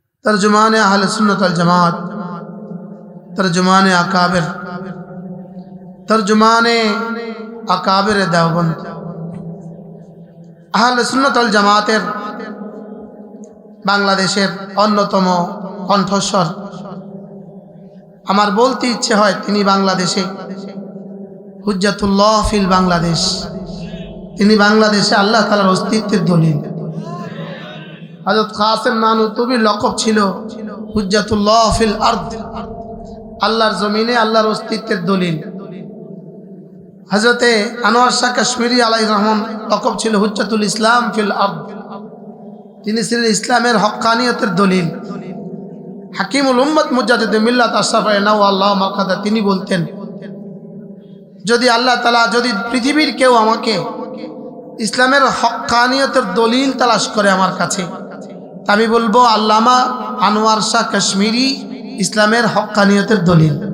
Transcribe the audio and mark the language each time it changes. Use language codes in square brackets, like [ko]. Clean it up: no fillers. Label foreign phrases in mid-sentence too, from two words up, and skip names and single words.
[bn] তর্জুমান আহল সুন্নত ওয়াল জামাত, তর্জুমান আকাবির, তর্জুমান আকাবির দেওবন্দ, আহল সুন্নত ওয়াল জামাতের বাংলাদেশের অন্যতম কণ্ঠস্বর। আমার বলতে ইচ্ছে হয় তিনি বাংলাদেশে [ar] حجة الله في بنغلاديش, [bn] তিনি বাংলাদেশে আল্লাহ তাআলার অস্তিত্বের দলিল। হজরত কাসিম নানুতুবীর লকব ছিলো [ar] حجة الله في الأرض, [bn] আল্লাহর জমীনে আল্লাহর অস্তিত্বের দলিল। हजरते आনোয়ার শাহ কাশ্মীরি আলাইহির রহমান লকব ছিলো [ar] حجة الإسلام في الأرض, [bn] তিনি ছিলেন ইসলামের হক্কানিয়তের দলিল। [ar] حكيم الأمة مجدد الملة [bn] अशराफ नওয়াল্লাহ মাকাদা তিনি বলতেন, যদি আল্লাহ তাআলা যদি পৃথিবীর কেউ আমাকে ইসলামের হক্কানিয়তের দলিল তালাশ করে আমার কাছে, আমি বলবো আল্লামা আনোয়ার শাহ কাশ্মীরি ইসলামের হক্কানিয়তের দলিল।